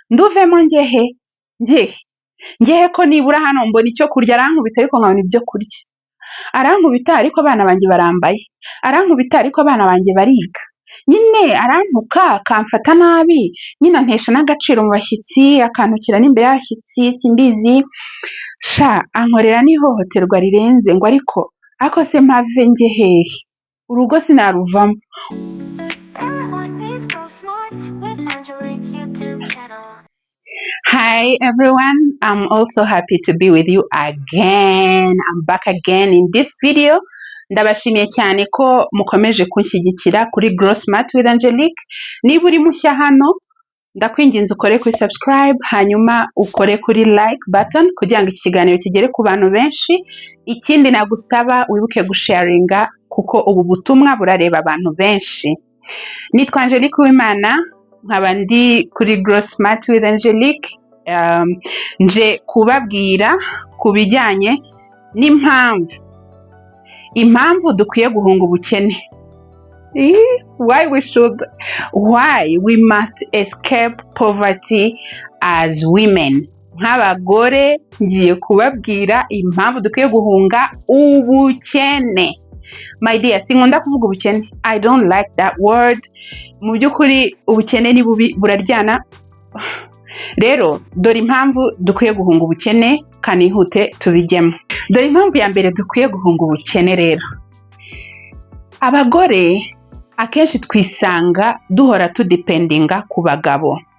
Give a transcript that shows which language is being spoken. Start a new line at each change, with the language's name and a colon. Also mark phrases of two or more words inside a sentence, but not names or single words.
Kinyarwanda: nduvemo ngehe ko nibura hano mbona icyo kurya, arankubita ariko nkabona ibyo kurya, arankubita ariko abana banjye barambaye, arankubita ariko abana banjye bariga, nyine arantuka akamfata nabi, nyine antesha n'agaciro mu bashyitsi, akantukira n'imbere y'abashyitsi, simbizi sha, ankorera n'ihohoterwa rirenze, ngo ariko se mpave njye hehe, urugo sinaruvamo.
English: Hi everyone, I'm also happy to be with you again. I'm back again in this video.
Kinyarwanda: Ndabashimiye cyane ko mukomeje kunshyigikira kuri Grow Smart with Angelique. Niba uri mushya hano, ndakwinginze ukore kuri subscribe, hanyuma ukore kuri
English: like button
Kinyarwanda: kugira ngo iki kiganiro kigere ku bantu benshi. Ikindi nagusaba wibuke gusharinga kuko ubu butumwa burareba abantu benshi. Nitwa Angelique Uwimana, nkaba ndi kuri Grow Smart with Angelique. Nje kubabwira ku bijyanye impamvu dukwiye guhunga ubukene.
English: Why we must escape poverty as women.
Kinyarwanda: Nk'abagore ngiye kubabwira impamvu dukwiye guhunga ubukene.
English: My dear,
Kinyarwanda: sinkunda kuvuga ubukene.
English: I don't like that word.
Kinyarwanda: Mu by'ukuri ubukene ni bubi, buraryana. Rero dore impamvu dukwiye guhunga ubukene, kanihute tubijyemo. Dore impamvu ya mbere dukwiye guhunga ubukene rero. Abagore akenshi twisanga duhora tudependinga ku bagabo.